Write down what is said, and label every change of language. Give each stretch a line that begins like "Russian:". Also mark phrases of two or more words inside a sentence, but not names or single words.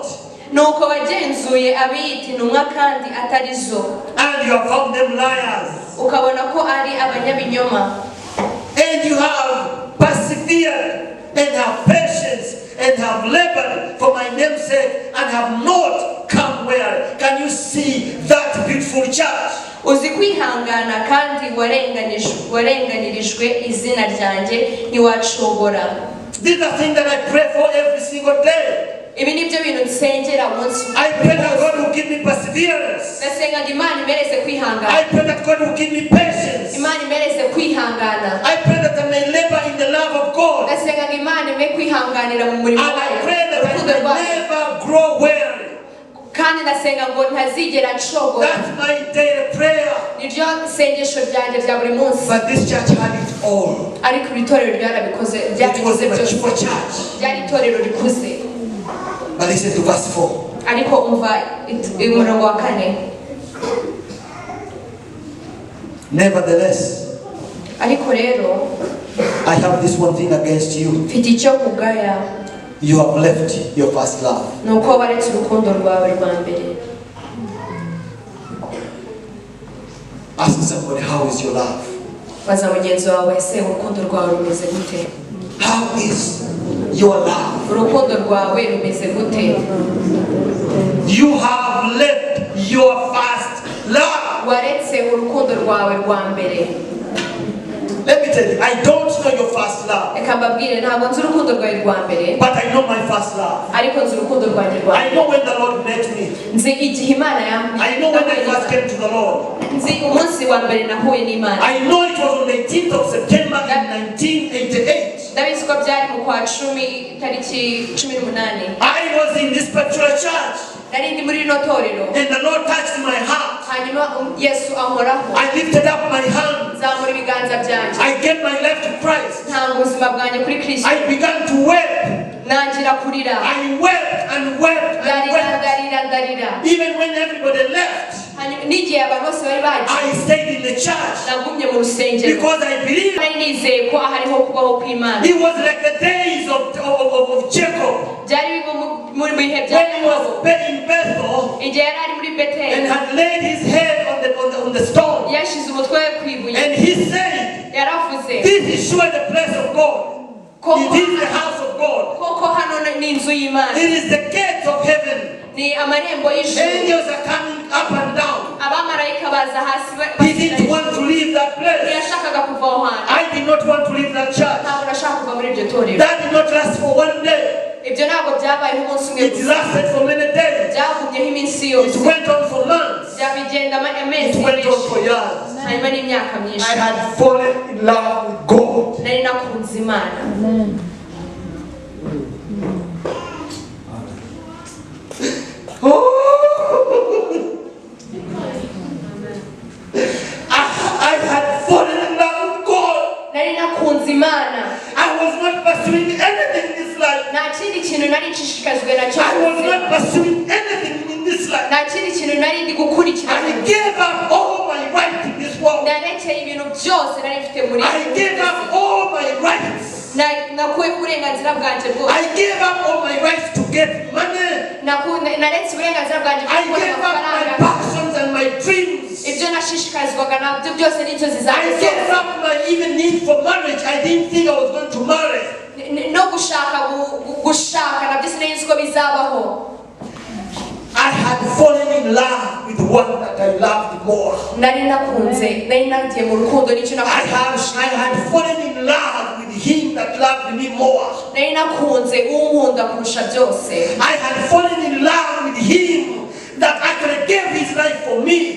Kinyarwanda: nuko wagenzuye abiyita intumwa kandi atari zo,
English: And you have found them liars.
Kinyarwanda: ukabona ko ari abanyabinyoma.
English: And you have persevered and have patience and have labored for my name's sake and have not come where. Can you see that beautiful church?
Kinyarwanda: uzi kwihangana kandi warenganirijwe izina ryanjye ntiwacogora.
English: These are things that I pray for every single day.
Kinyarwanda: ibi nibyo bintu nsengera umunsi.
English: I pray that God will give me perseverance.
Kinyarwanda: Ndasenga Imana imereze kwihangana.
English: I pray that God will give me patience.
Kinyarwanda: Imana imereze kwihangana.
English: I pray that I may labor in the love of God.
Kinyarwanda: Ndasenga Imana ime kwihanganira mu murimo wayo.
English: And I pray that I may never grow weary.
Kinyarwanda: Kandi ndasenga ngo ntazigera ncogora.
English: That's my daily prayer.
Kinyarwanda: Niryo sengesho ryanjye rya buri munsi.
English: But this church had it all.
Kinyarwanda: Ariko itorero ryarabikoze byabikoze byose. Ryari itorero rikuze.
English: But listen to verse 4.
Kinyarwanda: Ariko umva umurongo wa 4.
English: Nevertheless,
Kinyarwanda: ariko rero
English: I have this one thing against you.
Kinyarwanda: Mfite icyo kugaya.
English: You have left your first love.
Kinyarwanda: Nuko waretse urukundo rwawe rwa mbere.
English: Ask somebody, how is your love?
Kinyarwanda: Baza mugenzi wawe se urukundo rwawe rumeze gute?
English: How is your love?
Kinyarwanda: Urukundo rwawe rumeze gute?
English: You have left your first love.
Kinyarwanda: Waretse urukundo rwawe rwa mbere.
English: Let me tell you, I don't know your first love.
Kinyarwanda: Eka mbabwire ntabwo nzi urukundo rwawe rwa mbere.
English: But I know my first love.
Kinyarwanda: Ariko nzi urukundo rwanjye rwa mbere.
English: I know when the Lord met me.
Kinyarwanda: Nzi igihe Imana yambwiye.
English: I know when I first came to the Lord.
Kinyarwanda: Nzi umunsi wa mbere nahuye n'Imana.
English: I know it was on the 18th of September in 1988.
Kinyarwanda: Ndabizi ko byari mu kwa 10 tariki 18.
English: I was in this particular church.
Kinyarwanda: Nari ndi muri rino torero.
English: And the Lord touched my heart.
Kinyarwanda: Hanyuma Yesu ankoraho.
English: I lifted up my hand.
Kinyarwanda: Nzamura ibiganza byanjye.
English: I gave my life to Christ.
Kinyarwanda: Ntanga ubuzima bwanjye kuri Kristo.
English: I began to weep.
Kinyarwanda: Nangira kurira.
English: I wept and wept and wept.
Kinyarwanda: Ndarira.
English: Even when everybody left,
Kinyarwanda: n'igihe abantu bose bari bagiye.
English: I stayed in the church.
Kinyarwanda: Nagumye mu rusengero.
English: Because I believe.
Kinyarwanda: Nari nizeye ko hariho kubaho kw'Imana.
English: It was like the days of Jacob.
Kinyarwanda: Byari mu bihe bya
English: when he was in Bethel.
Kinyarwanda: Igihe yari ari muri Beteli.
English: And had laid his head on the stone.
Kinyarwanda: Yashize umutwe we ku ibuye.
English: And he said,
Kinyarwanda: yaravuze.
English: This is surely the place of God. It is the house of God.
Kinyarwanda: Koko hano ni inzu y'Imana.
English: It is the gates of heaven.
Kinyarwanda: Ni amarembo y'ijuru.
English: Angels are coming up and down.
Kinyarwanda: Abamarayika baza hasi.
English: He didn't want to leave that place.
Kinyarwanda: Yashakaga kuva aho hantu.
English: I did not want to leave that church.
Kinyarwanda: Ntabwo nashaka kuva muri iryo torero.
English: That did not last for one day.
Kinyarwanda: Ibyo ntabwo byabayeho umunsi umwe gusa.
English: It lasted for many days.
Kinyarwanda: Byagumyeho iminsi yose.
English: It went on for months.
Kinyarwanda: Byabigenda amezi.
English: It went on for years.
Kinyarwanda: Hanyuma n'imyaka myinshi.
English: I had fallen in love with God.
Kinyarwanda: Nari nakunze Imana. Amen.
English: I had fallen in love with God.
Kinyarwanda: Nari nakunze Imana.
English: I was not pursuing anything in this life.
Kinyarwanda: Nta kindi kintu nari nshishikajwe nacyo.
English: I was not pursuing anything in this life.
Kinyarwanda: Nta kindi kintu nari ndi gukurikira.
English: I gave up all my rights in this world.
Kinyarwanda: Narekeye ibintu byose nari mfite muri.
English: I gave up all my rights.
Kinyarwanda: Nakuye uburenganzira bwanjye bwose.
English: I gave up all my rights to get money.
Kinyarwanda: Naretse uburenganzira bwanjye bwo kubona amafaranga.
English: I gave up my passions and my dreams.
Kinyarwanda: Ibyo nashishikarizwaga nabyo byose n'inzozi zanjye.
English: I gave up my even need for marriage. I didn't think I was going to marry.
Kinyarwanda: No gushaka nabyo sinari nzi ko bizabaho.
English: I had fallen in love with the one that I loved more.
Kinyarwanda: Nari nakunze, nari nagiye mu rukundo n'icyo nakunze.
English: I had fallen in love with him that loved me more.
Kinyarwanda: Nari nakunze unkunda kurusha byose.
English: I had fallen in love with him that actually gave his life for me.